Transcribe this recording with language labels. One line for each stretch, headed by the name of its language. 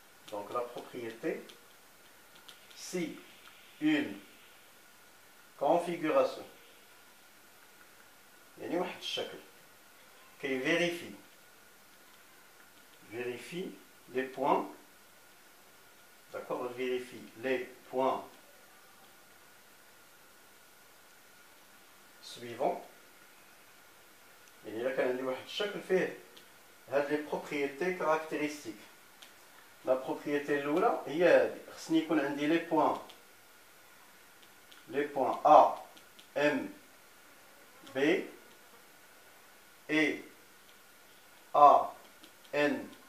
French: Donc, la propriété, si une configuration
Arabic: يعني واحد الشكل كي
French: vérifie les points, d'accord, vérifie les points suivants.
Arabic: يعني إلا كان عندي واحد الشكل فيه هاد
French: les propriétés caractéristiques.
Arabic: La propriété الأولى هي هذه، خصني يكون عندي les points A, M, B et A, N,